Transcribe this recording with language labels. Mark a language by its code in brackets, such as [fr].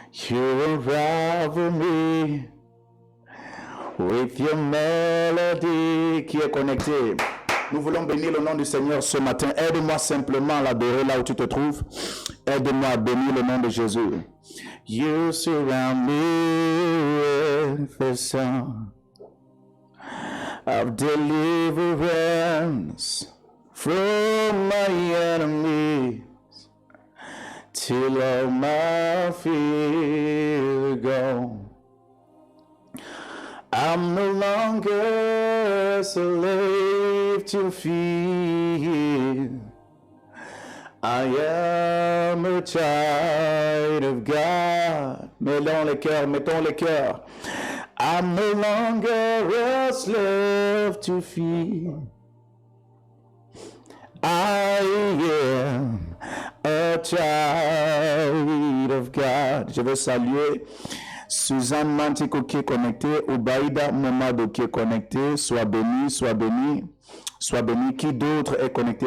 [en] You unravel me with your melody. [fr] Qui est connecté? Nous voulons bénir le nom du Seigneur ce matin. Aide-moi simplement à l'adorer là où tu te trouves. Aide-moi à bénir le nom de Jésus. [en] You surround me with the song of deliverance from my enemies till all my fear gone. I'm no longer a slave to fear. I am a child of God. [fr] Mettons les cœurs. [en] I'm no longer a slave to fear. I am a child of God. [fr] Je veux saluer Suzanne Mantiko qui est connectée, Oubaïda Momado qui est connecté. Sois béni, sois béni, sois béni. Qui d'autre est connecté?